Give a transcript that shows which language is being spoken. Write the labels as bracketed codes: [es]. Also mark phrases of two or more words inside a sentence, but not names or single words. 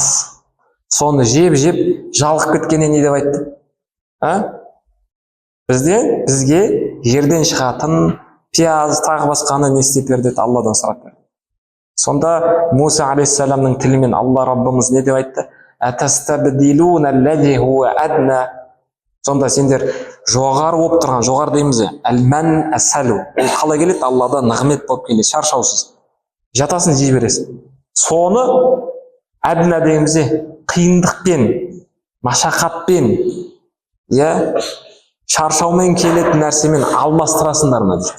[kk] Соны жеп жалығып кеткеннен не деп айтты? Бізге жерден шығатын пияз, тағы басқаны не істеп бер деді, Алладан сұрап берді. Сонда Муса алейхиссаламның тілімен Алла Раббымыз не деп айтты? [ar] أتستبدلون الذي هو أدنى. [kk] Сонда сендер жоғары болып тұрған, жоғары дейміз, [ar] المن السلوى. [kk] Ол қалай келеді? Алладан нығмет болып келеді, шаршаусыз. Жатасын жей бересің. Соны әдна дейміз, қиындықпен, машақатпен, шаршаумен келетін нәрсемен алмастырасыңдар ма дейді.